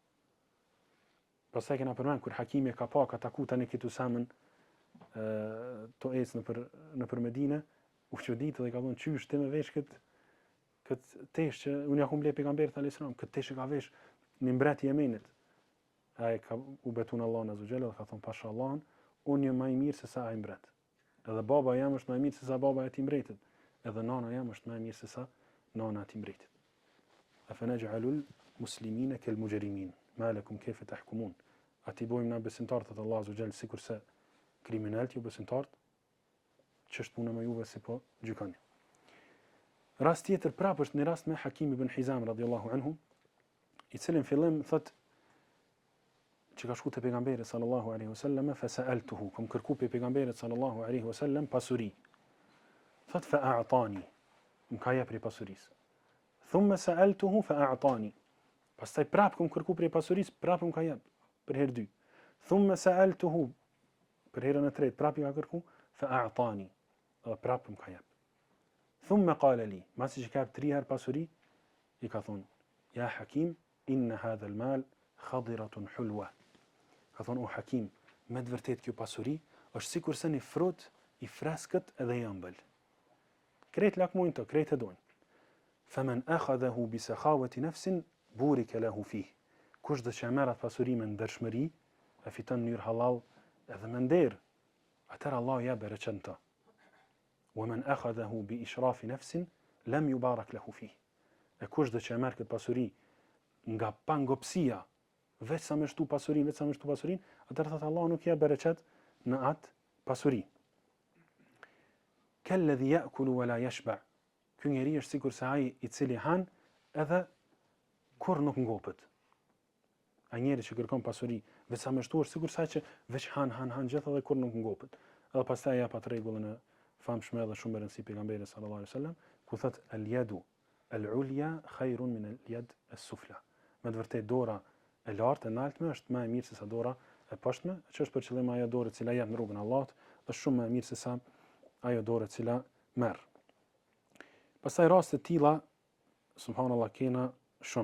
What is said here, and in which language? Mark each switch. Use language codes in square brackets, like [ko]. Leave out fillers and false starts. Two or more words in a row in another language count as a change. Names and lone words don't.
[sq] Pastaj kena përmend kur Hakimi ka pa ka taku tani këtu Usamen to ecë nëpër Medinë, u çuditë dhe ka thonë çysh ti me vesh këtë tesh që unë ja kum ble pejgamberit [ar] عليه السلام, [sq] këtë tesh e ka vesh një mbret i Yemenit. Ai ka u betun Allahun [ar] عز وجل [sq] dhe ka thonë pasha Allahun, unë jam më i mirë se sa ai mbret. Edhe baba jam është më i mirë se sa baba e atij mbretit. Edhe nana jam është më e mirë se sa nana e atij mbretit. [ar] أفنجعل المسلمين كالمجرمين ما لكم كيف تحكمون. [sq] Ati bojmë na besimtarët të Allahu [ar] عز وجل [sq] sikurse kriminalët ju besimtarët, ç'është puna me juve si po gjykoni. Rast tjetër prapë është një rast me Hakim ibn Hizam [ar] رضي الله عنه, [sq] i cili në fillim thot që ka shku te pejgamberi [ar] صلى الله عليه وسلم, فسألته, [sq] kam kërku pe pejgamberit [ar] صلى الله عليه وسلم [sq] pasuri. Thot [ar] فأعطاني, [sq] më ka jep prej pasurisë. [ar] ثم سألته فأعطاني. [sq] Pastaj prapë kam kërku prej pasurisë, prapë më ka jep për herë dy. [ar] ثم سألته, [sq] për herën e tretë prapë ka kërku [ar] فأعطاني, [sq] dhe prapë më ka jep. [ar] ثم قال لي, [sq] masi që ka jep 3 herë pasuri, i ka thonë, ja Hakim, [ar] إن هذا المال خضرة حلوة. [sq] Ka thonë, o Hakim, me të vërtet kjo pasuri është sikur se një frut i freskët edhe i ëmbël. Krejt lakmojnë të, krejt e dojnë. [ar] فمن أخذه بسخاوة نفس بورك له فيه. [sq] Kush do që merr atë pasuri me ndershmëri, e fiton në mënyrë halal edhe me nder, atëherë Allah ja bereqen të. [ar] ومن أخذه بإشراف نفس لم يبارك له فيه. [sq] E kush do që merr këtë pasuri nga pangopsia, veç sa më shtu pasurinë, atëherë thotë Allah nuk ja bereqet në atë pasuri. [ar] كالذي يأكل ولا يشبع. [sq] Ky njeri është sikur se ai i cili han edhe kur nuk ngopet. Ai njeri që kërkon pasuri, veç sa më shtu është sikur sa që veç han gjithë edhe kur nuk ngopet. Edhe pastaj ja pat rregullën e famshme edhe shumë e rëndësishme pejgamberit [ar] صلى الله عليه وسلم, [sq] ku thotë [ar] اليد العليا خير من اليد السفلى. [sq] Me të vërtetë dora e lartë, e lartme është më e mirë se sa dora e poshtme, që është për qëllim ajo dorë e cila jep në rrugën e Allahut, është shumë më e mirë se sa ajo dorë e cila merr. Pastaj raste të tilla, subhanallahu, kena shumë.